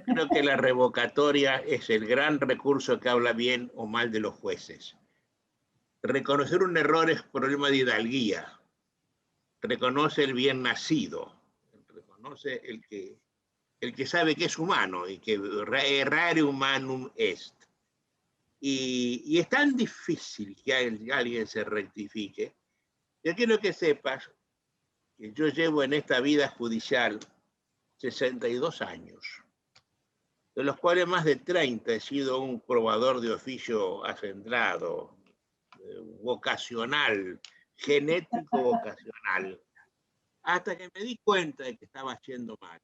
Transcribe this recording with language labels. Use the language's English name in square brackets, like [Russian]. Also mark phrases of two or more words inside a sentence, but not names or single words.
[Spanish] creo que la revocatoria es el gran recurso que habla bien o mal de los jueces. Reconocer un error es problema de hidalguía. Reconoce el bien nacido. Reconoce el que sabe que es humano y que [Latin] errare humanum est. [Spanish] Y es tan difícil que alguien se rectifique. Yo quiero que sepas que yo llevo en esta vida judicial 62 años, de los cuales más de 30 he sido un probador de oficio acendrado, vocacional, genético vocacional, hasta que me di cuenta de que estaba haciendo mal.